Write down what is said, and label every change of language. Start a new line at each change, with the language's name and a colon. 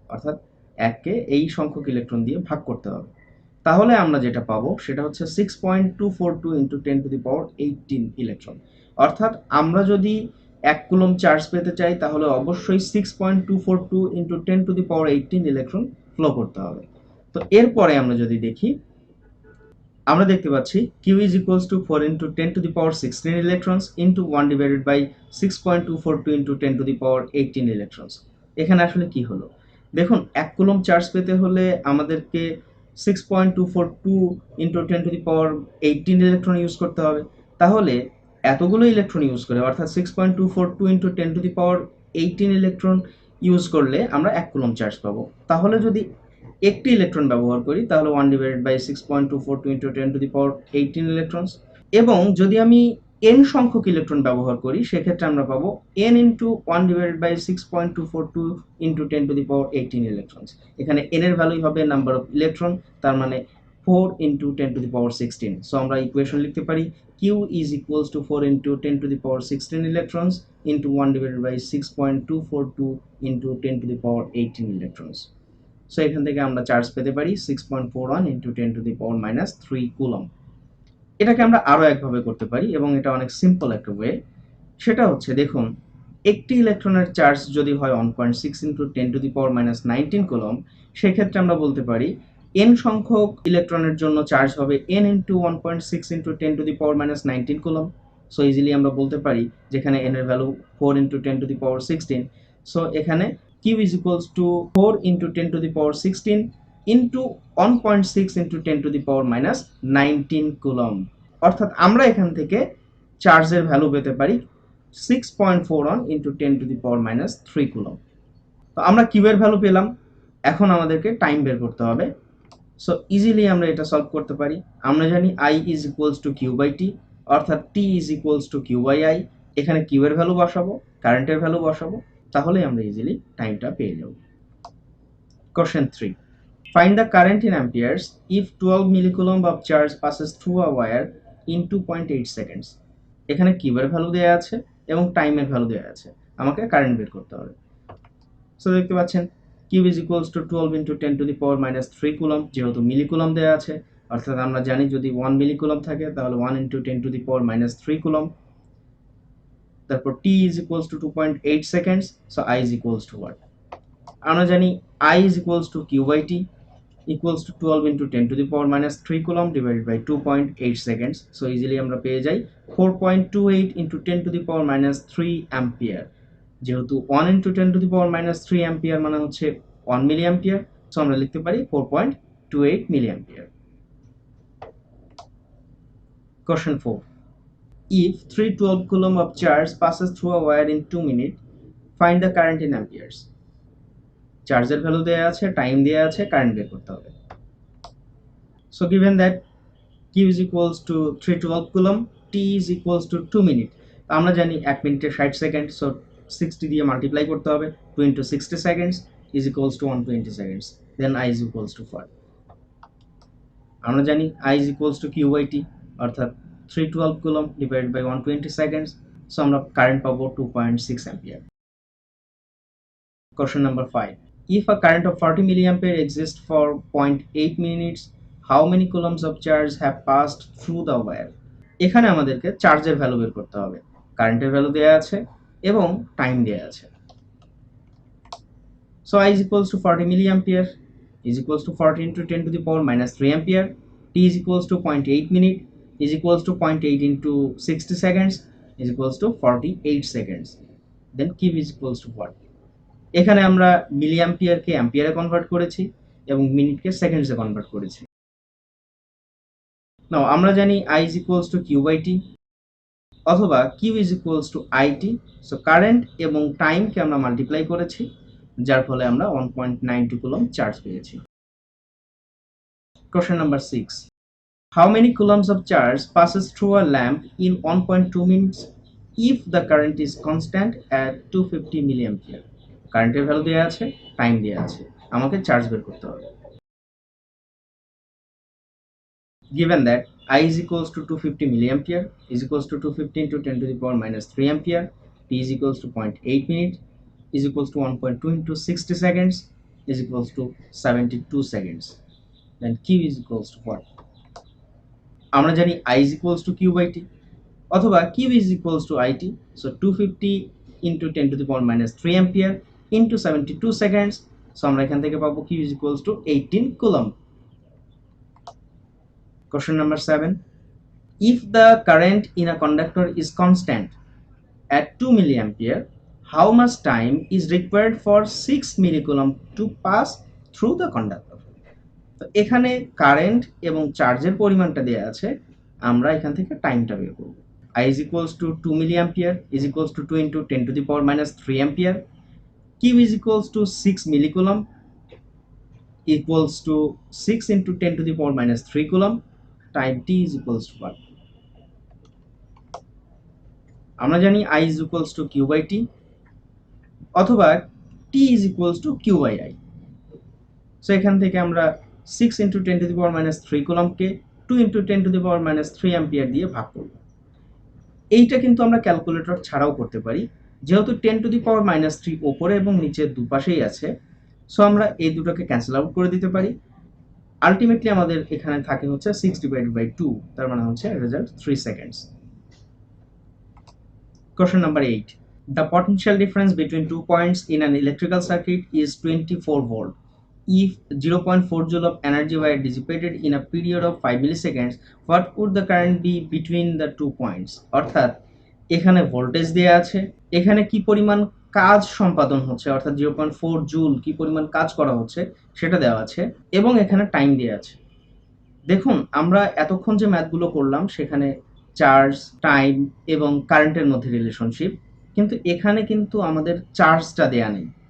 Bangla: অর্থাৎ 1 কে এই সংখ্যক ইলেকট্রন দিয়ে ভাগ করতে হবে। তাহলে আমরা যেটা পাবো সেটা হচ্ছে 6.242 into 10 to the power 18 electron. অর্থাৎ আমরা যদি 1 কুলম্ব চার্জ পেতে চাই তাহলে অবশ্যই 6.242 into 10 to the power 18 electron flow করতে হবে। তো এরপরে আমরা যদি দেখি আমরা দেখতে পাচ্ছি
English: q is equals to 4 into 10 to the power 16 electrons into 1 divided by 6.242 into 10 to the power 18 electrons।
Bangla: এখানে আসলে কি হলো দেখুন, 1 কুলম্ব চার্জ পেতে হলে আমাদেরকে 6.242
English: into 10 to the power 18
Bangla: electron use করতে হবে। তাহলে এতগুলো ইলেকট্রন ইউজ করে অর্থাৎ 6.242
English: into 10 to the power 18
Bangla: electron use করলে আমরা 1 কুলম্ব চার্জ পাবো। তাহলে যদি একটি ইলেকট্রন ব্যবহার করি তাহলে 1 divided by 6.242 into 10 to the power 18 electrons. এবং যদি আমি n সংখ্যক ইলেকট্রন ব্যবহার করি সেক্ষেত্রে আমরা পাবো n into 1 divided by 6.242 into 10 to the power 18 electrons. এখানে n এর ভ্যালুই হবে নাম্বার অফ ইলেকট্রন, তার মানে 4 into 10 to the power 16। So আমরা ইকুয়েশন লিখতে পারি
English: q is equals to 4 into 10 to the power 16 electrons into 1 divided by 6.242 into 10 to the power 18 electrons।
Bangla: So এখান থেকে আমরা চার্জ পেতে পারি 6.41 into 10 to the power minus 3 coulomb. এটাকে আমরা আরও একভাবে করতে পারি এবং এটা অনেক সিম্পল একটা ওয়ে। সেটা হচ্ছে দেখুন, একটি ইলেকট্রনের চার্জ যদি হয় 1.6 into 10 to the power minus 19 coulomb, সেক্ষেত্রে আমরা বলতে পারি n সংখ্যক ইলেকট্রনের জন্য চার্জ হবে n into 1.6 into 10 to the power minus 19 coulomb. So easily আমরা বলতে পারি যেখানে n এর value 4 into 10 to the power 16। So এখানে
English: q is equals to 4 into 10 to the power 16 into 1.6 into 10 to the power minus 19 coulomb.
Bangla: অর্থাৎ আমরা এখান থেকে চার্জের ভ্যালু পেতে পারি 6.41
English: into 10 to the power minus 3
Bangla: coulomb. তো আমরা কিউ এর ভ্যালু পেলাম, এখন আমাদেরকে টাইম বের করতে হবে। সো ইজিলি আমরা এটা সলভ করতে পারি। আমরা জানি I is equals to Q by T, অর্থাৎ টি is equals to Q by I. এখানে কিউ এর ভ্যালু বসাবো, কারেন্টের ভ্যালু বসাবো, তাহলে আমরা ইজিলি টাইমটা পেয়ে যাব।
English: Question 3, find the current in amperes if 12 millicoulomb of charge passes through a wire in 2.8 seconds.
Bangla: এখানে কিউ এর ভ্যালু দেওয়া আছে এবং টাইমের ভ্যালু দেওয়া আছে, আমাকে কারেন্ট বের করতে হবে। সো দেখতে পাচ্ছেন Q is equals to 12 into 10 to the power minus 3 coulomb, যেহেতু মিলিকুলম দেওয়া আছে, অর্থাৎ আমরা জানি যদি 1 মিলিকুলম থাকে তাহলে 1 into 10 to the power minus 3 coulomb. তারপর টি is equals to 2.8 seconds, so I is equals to what? আমরা জানি
English: I is equals to Q by T equals to 12 into 10 to the power minus 3 coulomb divided by 2.8 seconds. So easily
Bangla: আমরা পেয়ে যাই
English: 4.28 into 10 to the power minus 3 ampere.
Bangla: যেহেতু 1
English: into 10 to the power minus 3 ampere
Bangla: মানে হচ্ছে 1 মিলি ampere, so আমরা লিখতে পারি 4.28 মিলি ampere.
English: Question 4, if 312 coulomb of charge passes through a wire in 2 minutes, find the current in amperes.
Bangla: চার্জের value দেওয়া আছে, time দেওয়া আছে, কারেন্ট বের করতে হবে।
English: So given that Q is equals to 312 coulomb, T is equals to 2 minutes.
Bangla: আমরা জানি 1 মিনিটে 60 সেকেন্ড, সো 60 দিয়ে মাল্টিপ্লাই করতে হবে।
English: 2 into 60 seconds is equals to 120 seconds. Then I is equals to 4.
Bangla: আমরা জানি
English: I is equals to Q by T,
Bangla: অর্থাৎ
English: 312 coulomb divided by 120 seconds.
Bangla: So আমরা কারেন্ট পাবো 2.6 ampere.
English: Question number 5. If a current of 40 milliampere exists for 0.8 minutes, how many coulombs of charge have passed through the wire?
Bangla: এখানে আমাদেরকে চার্জের value বের করতে হবে, কারেন্টের ভ্যালু দেওয়া আছে এবং টাইম দেওয়া আছে।
English: So I is equals to 40 milliampere is equals to 40 into 10 to the power minus 3 ampere. T is equals to 0.8 minute is equals to 0.8 into 60 seconds is equals to 48 seconds. Then Q is equals to what?
Bangla: এখানে আমরা মিলি অ্যাম্পিয়ারকে অ্যাম্পিয়ারে convert করেছি এবং মিনিটকে সেকেন্ডসে convert করেছি। নাও আমরা জানি
English: I is equals to Q by T
Bangla: অথবা
English: Q is equals to IT.
Bangla: So current এবং টাইমকে আমরা মাল্টিপ্লাই করেছি, যার ফলে আমরা 1.92 কুলম্ব চার্জ পেয়েছি।
English: Question number 6. How many coulombs of charge passes through a lamp in 1.2 minutes if the current is constant at 250 milliampere?
Bangla: কারেন্টের value দেওয়া আছে, টাইম দেওয়া আছে, আমাকে চার্জ বের করতে হবে।
English: Given that I is equals to 250 milliampere is equals to 250 into 10 to the power minus 3 ampere, T is equals to 0.8 minutes is equals to 1.2 into 60 seconds is equals to 72 seconds. Then Q is equals to what?
Bangla: আমরা জানি
English: I is equals to Q by T
Bangla: অথবা
English: Q is equals to IT. So 250 into 10 to the power minus 3 ampere into 72 seconds. So
Bangla: আমরা এখান থেকে পাবো
English: Q is equals to 18 coulomb. Question number 7. If the current in a conductor is constant at 2 milliampere, how much time is required for 6 millicoulomb to pass through the conductor?
Bangla: তো এখানে current এবং চার্জের পরিমাণটা দেওয়া আছে, আমরা এখান থেকে টাইমটা বের করব।
English: I is equals to 2 milliampere is equals to 2 into 10 to the power minus 3 ampere. Q is equals to 6 millicoulomb equals to 6 into 10 to the power minus 3 coulomb. Time T is equals to what?
Bangla: আমরা জানি
English: I is equals to Q by T
Bangla: অথবা
English: T is equals to Q by I.
Bangla: So এখান থেকে আমরা
English: 6 into 10 to the power minus 3
Bangla: কুলম্বকে
English: 2 into 10 to the power minus 3
Bangla: ampere দিয়ে ভাগ করব। এইটা কিন্তু আমরা ক্যালকুলেটর ছাড়াও করতে পারি, যেহেতু
English: 10 to the power minus 3
Bangla: উপরে এবং নিচে দুপাশেই আছে, সো আমরা এই দুটোকে ক্যান্সেল আউট করে দিতে পারি। আলটিমেটলি আমাদের এখানে থাকে হচ্ছে
English: 6 divided by 2,
Bangla: তার মানে হচ্ছে result 3 seconds.
English: Question number 8. The potential difference between 2 points in an electrical circuit is 24 volt. If 0.4 joule of energy were dissipated in a period of 5 milliseconds, what would the current be between the 2 points?
Bangla: অর্থাৎ এখানে voltage দেয়া আছে, এখানে কি পরিমাণ কাজ সম্পাদন হচ্ছে, অর্থাৎ 0.4 জুল কি পরিমাণ কাজ করা হচ্ছে সেটা দেওয়া আছে এবং এখানে টাইম দেওয়া আছে। দেখুন আমরা এতক্ষণ যে ম্যাথগুলো করলাম সেখানে চার্জ, টাইম এবং কারেন্টের মধ্যে রিলেশনশিপ, কিন্তু এখানে কিন্তু আমাদের চার্জটা দেয়া নেই।